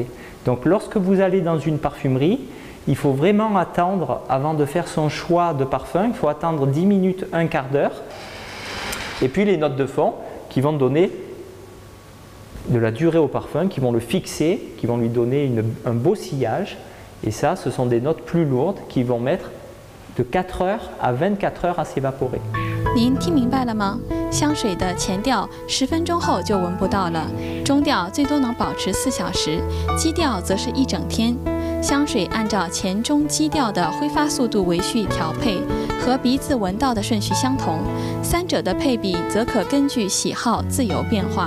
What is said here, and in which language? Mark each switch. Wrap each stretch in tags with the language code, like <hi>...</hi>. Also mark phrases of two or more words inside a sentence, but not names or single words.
<fr>Donc lorsque vous allez dans une parfumerie, il faut vraiment attendre, avant de faire son choix de parfum, il faut attendre 10 minutes, un quart d'heure. Et puis les notes de fond qui vont donner de la durée au parfum, qui vont le fixer, qui vont lui donner un beau sillage. Et ça, ce sont des notes plus lourdes qui vont mettre de 4 heures à 24 heures à s'évaporer.</fr> <zh>您听明白了吗？香水的前调10分钟后就闻不到了，中调最多能保持4小时，基调则是1整天。香水按照前中基调的挥发速度为序调配，和鼻子闻到的顺序相同。3者的配比则可根据喜好自由变化。</zh>